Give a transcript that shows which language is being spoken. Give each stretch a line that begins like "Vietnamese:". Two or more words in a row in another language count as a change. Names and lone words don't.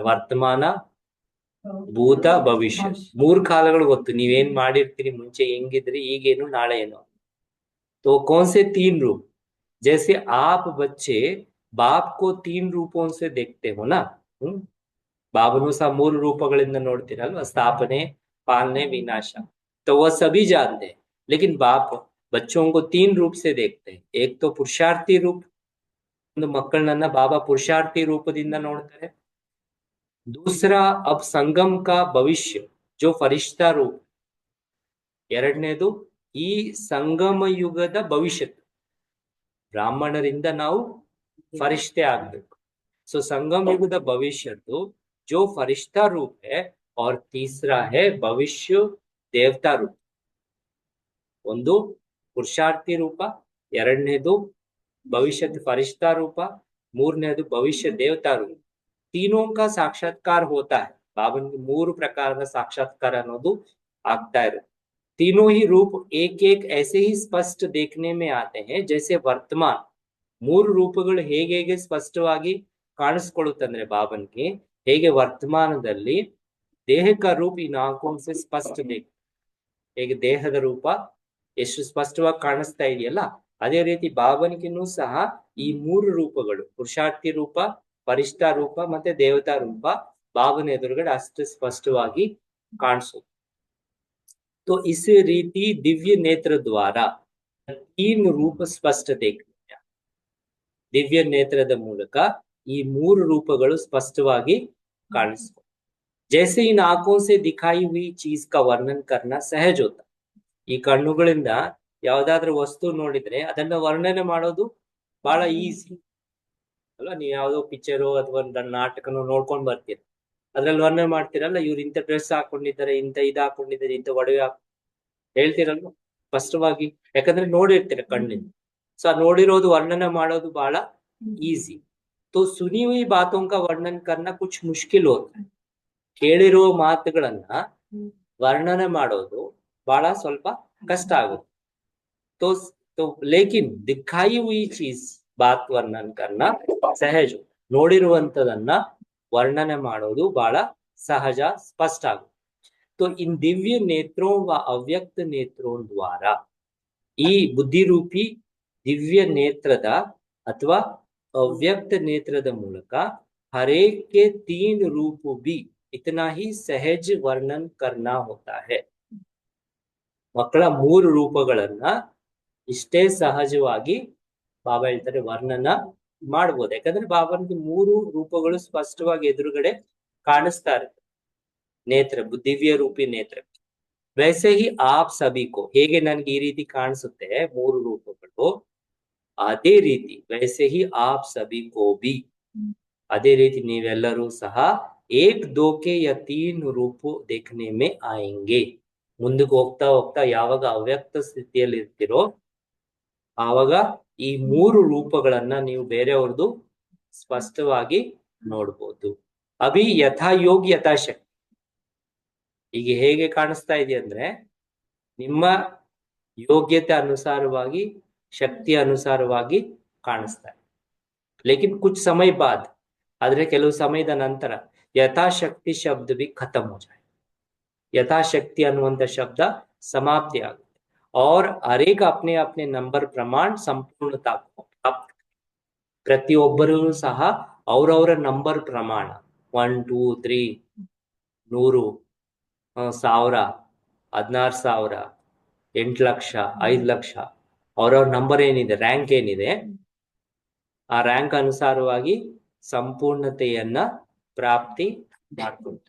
Kannada: ವರ್ತಮಾನ, ಭೂತ, ಭವಿಷ್ಯ, 3 ಕಾಲಗಳು ಗೊತ್ತು. ನೀವೇನ್ ಮಾಡಿರ್ತೀರಿ, ಮುಂಚೆ ಹೆಂಗಿದ್ರಿ, ಈಗೇನು, ನಾಳೆ ಏನು.
Hindi: तो कौन से 3 रूप? जैसे आप बच्चे बाप को 3 रूपों से देखते हो ना,
Kannada: ಬಾಬನು ಸಹ 3 ರೂಪಗಳಿಂದ ನೋಡ್ತೀರಲ್ವಾ, ಸ್ಥಾಪನೆ,
Hindi: पालने, विनाश. तो वह सभी जानते हैं, लेकिन बाप बच्चों को 3 रूप से देखते हैं. एक तो पुरुषार्थी रूप,
Kannada: ಒಂದು ಮಕ್ಕಳನ್ನ ಬಾಬಾ ಪುರುಷಾರ್ಥಿ ರೂಪದಿಂದ ನೋಡ್ತಾರೆ.
Hindi: दूसरा अब संगम का भविष्य जो फरिश्ता रूप,
Kannada: ಎರಡನೇದು ಈ ಸಂಗಮ ಯುಗದ ಭವಿಷ್ಯತ್ತು, ಬ್ರಾಹ್ಮಣರಿಂದ ನಾವು ಫರಿಷ್ಠೆ ಆಗ್ಬೇಕು. ಸೊ ಸಂಗಮ ಯುಗದ ಭವಿಷ್ಯದ್ದು
Hindi: जो फरिश्ता रूप है, और तीसरा है भविष्य देवता रूप.
Kannada: ಒಂದು ಪುರುಷಾರ್ಥಿ ರೂಪ, ಎರಡನೇದು ಭವಿಷ್ಯದ ಫರಿಶ್ತಾ ರೂಪ, ಮೂರನೇದು ಭವಿಷ್ಯ ದೇವತಾ ರೂಪ.
Hindi: तीनों का साक्षात्कार होता है.
Kannada: ಬಾಬನ್ಗೆ 3 ಪ್ರಕಾರದ ಸಾಕ್ಷಾತ್ಕಾರ ಅನ್ನೋದು ಆಗ್ತಾ ಇರುತ್ತೆ.
Hindi: तीनों ही रूप एक एक ऐसे ही स्पष्ट देखने में आते हैं जैसे वर्तमान.
Kannada: 3 ರೂಪಗಳು ಹೇಗೆ ಸ್ಪಷ್ಟವಾಗಿ ಕಾಣಿಸ್ಕೊಳ್ಳುತ್ತಂದ್ರೆ ಬಾಬನ್ಗೆ, ಹೇಗೆ ವರ್ತಮಾನದಲ್ಲಿ ದೇಹಕ ರೂಪ ಈ 4 ಸ್ಪಷ್ಟ ದೇಖ, ಹೇಗೆ ದೇಹದ ರೂಪ ಎಷ್ಟು ಸ್ಪಷ್ಟವಾಗಿ ಕಾಣಿಸ್ತಾ ಇದೆಯಲ್ಲ, ಅದೇ ರೀತಿ ಬಾಬನ್ಗಿನೂ ಸಹ ಈ 3 ರೂಪಗಳು, ಪುರುಷಾರ್ಥಿ ರೂಪ, ಫರಿಷ್ಠಾ ರೂಪ ಮತ್ತೆ ದೇವತಾ ರೂಪ ಬಾಬನ ಎದುರುಗಡೆ ಅಷ್ಟು ಸ್ಪಷ್ಟವಾಗಿ ಕಾಣಿಸು.
Hindi: तो इस रीति दिव्य नेत्र द्वारा 3 रूप स्पष्ट देख
Kannada: ದಿವ್ಯ ನೇತ್ರದ ಮೂಲಕ ಈ 3 ರೂಪಗಳು ಸ್ಪಷ್ಟವಾಗಿ ಕಾಣಿಸ್ಕೊ
Hindi: जैसे इन आंखों से दिखाई हुई चीज का वर्णन करना सहज होता
Kannada: ಈ ಕಣ್ಣುಗಳಿಂದ ಯಾವ್ದಾದ್ರು ವಸ್ತು ನೋಡಿದ್ರೆ ಅದನ್ನ ವರ್ಣನೆ ಮಾಡೋದು ಬಹಳ ಈಸಿ ಅಲ್ಲ. ನೀವು ಯಾವ್ದೋ ಪಿಕ್ಚರು ಅಥವಾ ನಾಟಕನೋ ನೋಡ್ಕೊಂಡ್ ಬರ್ತೀರ, ಅದ್ರಲ್ಲಿ ವರ್ಣನೆ ಮಾಡ್ತೀರಲ್ಲ, ಇವ್ರು ಇಂಥ ಡ್ರೆಸ್ ಹಾಕೊಂಡಿದ್ದಾರೆ, ಇಂಥ ಇದು ಹಾಕೊಂಡಿದ್ದಾರೆ, ಇಂಥ ಒಡವೆ ಹೇಳ್ತೀರಲ್ವ ಸ್ಪಷ್ಟವಾಗಿ, ಯಾಕಂದ್ರೆ ನೋಡಿರ್ತೀರ ಕಣ್ಣಿಂದ. ಸೊ ನೋಡಿರೋದು ವರ್ಣನೆ ಮಾಡೋದು ಬಹಳ ಈಸಿ.
Hindi: तो सुनी हुई बातों का वर्णन करना कुछ मुश्किल होता है.
Kannada: ಕೇಳಿರುವ ಮಾತುಗಳನ್ನ ವರ್ಣನೆ ಮಾಡೋದು ಬಹಳ ಸ್ವಲ್ಪ ಕಷ್ಟ ಆಗುತ್ತೆ.
Hindi: तो तो लेकिन दिखाई हुई चीज बात वर्णन करना सहज.
Kannada: ನೋಡಿರುವಂತದನ್ನ ವರ್ಣನೆ ಮಾಡೋದು ಬಹಳ ಸಹಜ, ಸ್ಪಷ್ಟ ಆಗುತ್ತೆ.
Hindi: तो इन दिव्य नेत्रों व अव्यक्त नेत्रों द्वारा
Kannada: ಈ ಬುದ್ಧಿರೂಪಿ ದಿವ್ಯ ನೇತ್ರದ ಅಥವಾ
Hindi: अव्यक्त नेत्ರದ ಮೂಲಕ हरेक के 3 रूप भी इतना ही सहज वर्णन करना होता है.
Kannada: ಮಕ್ಕಳ 3 ರೂಪಗಳನ್ನ ಇಷ್ಟೇ ಸಹಜವಾಗಿ ಬಾಬಾ ಹೇಳ್ತಾರೆ ವರ್ಣನ ಮಾಡಬಹುದು. ಯಾಕಂದ್ರೆ ಬಾಬಾನಿಗೆ 3 ರೂಪಗಳು ಸ್ಪಷ್ಟವಾಗಿ ಎದುರುಗಡೆ ಕಾಣಿಸ್ತಾ ಇರುತ್ತೆ ನೇತ್ರ, ದಿವ್ಯ ರೂಪಿ ನೇತ್ರ.
Hindi: वैसे ही आप सभी को
Kannada: ಹೇಗೆ ನನಗೆ ಈ ರೀತಿ ಕಾಣಿಸುತ್ತೆ 3 ರೂಪಗಳು, ಅದೇ ರೀತಿ
Hindi: वैसे ही आप सभी को भी
Kannada: ಅದೇ ರೀತಿ ನೀವೆಲ್ಲರೂ ಸಹ
Hindi: एक दो के या 3 ರೂಪ देखने में आएंगे.
Kannada: ಮುಂದಕ್ಕೆ ಹೋಗ್ತಾ ಹೋಗ್ತಾ ಯಾವಾಗ ಅವ್ಯಕ್ತ ಸ್ಥಿತಿಯಲ್ಲಿ ಇರ್ತೀರೋ ಆವಾಗ ಈ 3 ರೂಪಗಳನ್ನ ನೀವು ಬೇರೆಯವ್ರದ್ದು ಸ್ಪಷ್ಟವಾಗಿ ನೋಡ್ಬೋದು.
Hindi: अभी यथायोग यथाशक्ति.
Kannada: ಈಗ ಹೇಗೆ ಕಾಣಿಸ್ತಾ ಇದೆ ಅಂದ್ರೆ ನಿಮ್ಮ ಯೋಗ್ಯತೆ ಅನುಸಾರವಾಗಿ, ಶಕ್ತಿ ಅನುಸಾರವಾಗಿ ಕಾಣಿಸ್ತಾ ಇದೆ.
Hindi: लेकिन कुछ समय बाद,
Kannada: ಆದ್ರೆ ಕೆಲವು ಸಮಯದ ನಂತರ
Hindi: यथाशक्ति शब्द भी ख़त्म हो जाए.
Kannada: ಯಥಾಶಕ್ತಿ ಅನ್ನುವಂಥ ಶಬ್ದ ಸಮಾಪ್ತಿ ಆಗುತ್ತೆ.
Hindi: और हरेक अपने अपने नंबर प्रमाण संपूर्णता प्राप्त.
Kannada: ಪ್ರತಿಯೊಬ್ಬರೂ ಸಹ ಅವರವರ ನಂಬರ್ ಪ್ರಮಾಣ 1 2 3 100 1000 16000 8 ಲಕ್ಷ 5 ಲಕ್ಷ ಅವರವ್ರ ನಂಬರ್ ಏನಿದೆ, ರ್ಯಾಂಕ್ ಏನಿದೆ, ಆ ರ್ಯಾಂಕ್ ಅನುಸಾರವಾಗಿ ಸಂಪೂರ್ಣತೆಯನ್ನ ಪ್ರಾಪ್ತಿ ಮಾಡ್ಕೊಳ್ತಾರೆ.